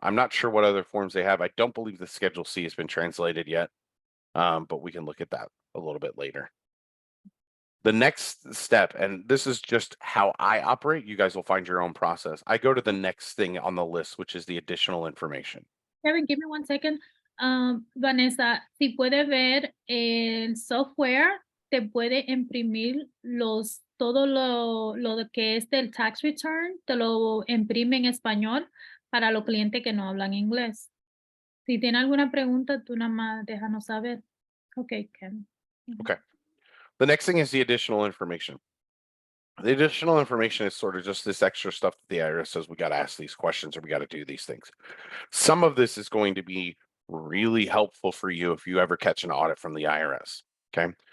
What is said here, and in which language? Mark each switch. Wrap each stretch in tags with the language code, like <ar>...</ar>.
<en>I'm not sure what other forms they have. I don't believe the Schedule C has been translated yet, but we can look at that a little bit later. The next step, and this is just how I operate, you guys will find your own process. I go to the next thing on the list, which is the additional information. Kevin, give me 1 second.</en> <es>Vanessa, si puedes ver el software, te puede imprimir todo lo que es del tax return, te lo imprime en español para los clientes que no hablan inglés. Si tiene alguna pregunta, tú nada más déjanos saber.</es> <en>Okay, Kevin. Okay. The next thing is the additional information. The additional information is sort of just this extra stuff that the IRS says we got to ask these questions or we got to do these things. Some of this is going to be really helpful for you if you ever catch an audit from the IRS. Okay.</en>